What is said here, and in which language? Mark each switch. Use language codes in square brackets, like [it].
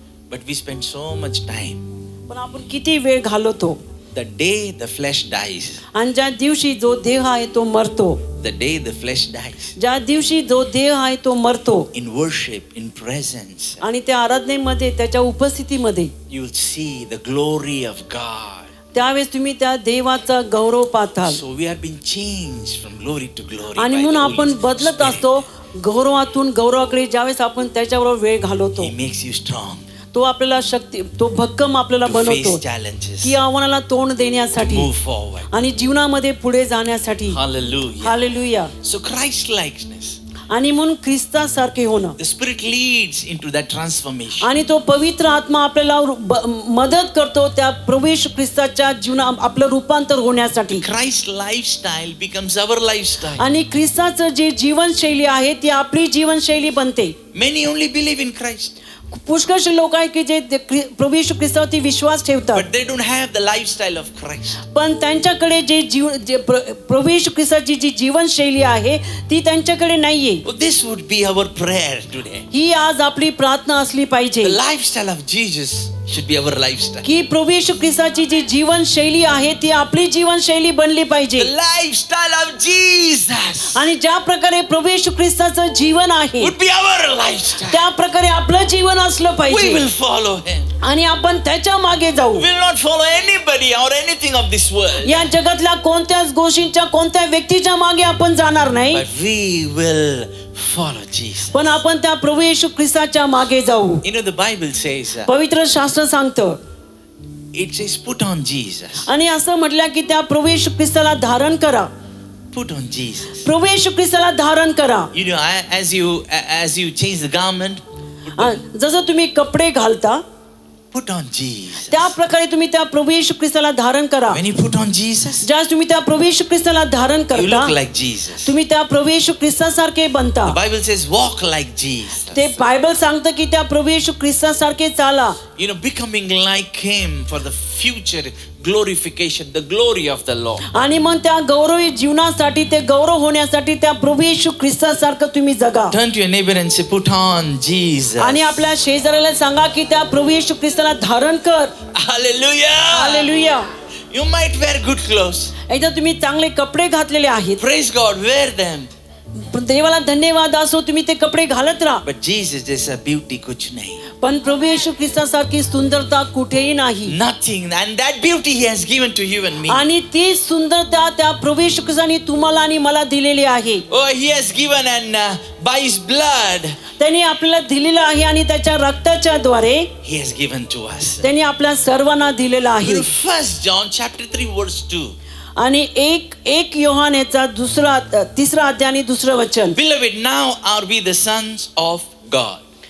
[en] But we spend so much time. [mr] पण आपण किती वेळ घालवतो. [en] The day the flesh dies, [mr] आणि ज्या दिवशी जो देह आहे तो मरतो, [en] the day the flesh dies, [mr] ज्या दिवशी जो देह आहे तो मरतो, [en] in worship, in presence, [mr] आणि त्या आराधनेमध्ये त्याच्या उपस्थितीमध्ये [en] you will see the glory of God. [mr] त्यावेळेस तुम्ही त्या देवाचा गौरव पाहताल. [en] So we have been changed from glory to glory. [mr] आणि [en] by [mr] म्हणून [en] the Holy [mr] आपण बदलत [en] Spirit. [mr] असतो गौरवातून गौरवाकडे. ज्यावेळेस आपण त्याच्याबरोबर वेळ घालवतो, [en] He makes you strong [mr] तो आपल्याला शक्ती, तो भक्कम आपल्याला [en] to [mr] बनवतो [en] face challenges, [mr] की आव्हानाला तोंड देण्यासाठी [en] move forward. [mr] आणि जीवनामध्ये पुढे जाण्यासाठी. [en] Hallelujah. [mr] Hallelujah. [en] So Christ likeness, [mr] आणि म्हणून ख्रिस्तासारखे होणं, [en] the Spirit leads into that transformation. [mr] आणि तो पवित्र आत्मा आपल्याला मदत करतो त्या प्रवेश ख्रिस्ताच्या जीवना आपलं रूपांतर होण्यासाठी. [en] Christ lifestyle becomes our lifestyle. [mr] आणि ख्रिस्ताचं जे जीवनशैली आहे ती आपली जीवनशैली बनते. [en] Many only believe in Christ, [mr] पुष्कळशे लोक आहेत की जे प्रभू येशू ख्रिस्तावरती विश्वास ठेवतात, [en] but they don't have the lifestyle of Christ. [mr] पण त्यांच्याकडे जे प्रभू येशू ख्रिस्ताची जी जीवनशैली आहे ती त्यांच्याकडे नाहीये. [en] Well, this would be our prayer today. [mr] ही आज आपली प्रार्थना असली पाहिजे [en] The lifestyle of Jesus should be our lifestyle. [mr] की प्रभू येशू ख्रिस्ताची जी जीवनशैली आहे ती आपली जीवनशैली बनली पाहिजे. [en] The lifestyle of Jesus [mr] आणि ज्या प्रकारे प्रभू येशू ख्रिस्ताचं जीवन आहे [en] would be our lifestyle. [mr] त्या प्रकारे आपलं जीवन असलं [en] We [mr] पाहिजे [en] will follow Him. [mr] आणि आपण त्याच्या मागे जाऊ. [en] We will not follow anybody or anything of this world, [mr] या जगातल्या कोणत्याच गोष्टींच्या कोणत्या व्यक्तीच्या मागे आपण जाणार नाही, [en] but we will follow Jesus. [mr] पण आपण त्या प्रभू येशू ख्रिस्ताच्या मागे जाऊ. [en] You know, the Bible says, [mr] पवित्र शास्त्र सांगतं, [en] it says, put on Jesus. [mr] आणि असं म्हटलं की त्या प्रभू येशू ख्रिस्ताला धारण करा. [en] Put on Jesus. [mr] प्रभू येशू ख्रिस्ताला धारण करा. [en] You know, as you change the garment, [mr] जसं तुम्ही कपडे घालता [en] put on Jesus. [mr] त्या प्रकारे तुम्ही त्या प्रभू येशू ख्रिस्ताला धारण करा. [en] When you put on Jesus, [mr] ज्यावेळेस तुम्ही त्या प्रभू येशू ख्रिस्ताला धारण [en] you [mr] करता [en] look like Jesus. [mr] तुम्ही त्या प्रभू येशू ख्रिस्तासारखे बनता. [en] The Bible says, walk like Jesus. [mr] ते बायबल सांगतं की त्या प्रभू येशू ख्रिस्तासारखे चाला. [en] You know, becoming like Him for the future glorification, the glory of the Lord. [mr] आणि मग त्या गौरवी जीवनासाठी ते गौरव होण्यासाठी त्या प्रभू येशू ख्रिस्तासारखं तुम्ही जगा. [en] Turn to your neighbor and say, put on Jesus. [mr] आणि आपल्या शेजाऱ्याला सांगा की त्या प्रभू येशू ख्रिस्ताला धारण कर. [en] Hallelujah. [mr] Hallelujah. [en] You might wear good clothes. [mr] एकदा तुम्ही चांगले कपडे घातलेले आहेत, [en] Praise God, wear them. [mr] देवाला धन्यवाद असो, तुम्ही ते कपडे घालत राहा. [en] But Jesus, there's a beauty [hi] कुछ नहीं. [mr] पण प्रभू येशू ख्रिस्तासारखी सुंदरता कुठेही नाही. [en] Nothing. And that beauty He has given to you and me. [mr] आणि ती सुंदरता त्या प्रभू येशू ख्रिस्ताने तुम्हाला आणि मला दिलेली आहे. [en] Oh, He has given, and by His blood, [mr] त्यांनी आपल्याला दिलेलं आहे आणि त्याच्या रक्ताच्या द्वारे [en] He has given to us. [mr] त्यांनी आपल्या सर्वांना दिलेलं आहे. [en] 1 John chapter 3 verse 2. [mr] आणि एक योहानेचा तिसरा अध्याय आणि दुसरं वचन. [en] Beloved, now are we the sons of God.